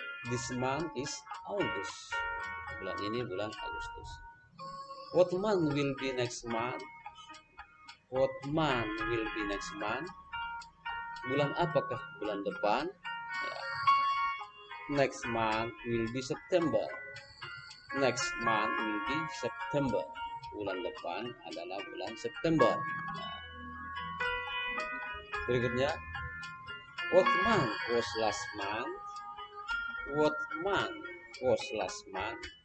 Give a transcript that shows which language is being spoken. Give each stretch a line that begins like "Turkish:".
English: This month is August.
Indonesian: Bulan ini bulan Agustus.
English: What month will be next month? What month will be next month?
Indonesian: Bulan apakah bulan depan? Ya.
English: Next month will be September. Next month will be September.
Indonesian: Bulan depan adalah bulan September. Berikutnya,
English: what month was last month? What month was last month?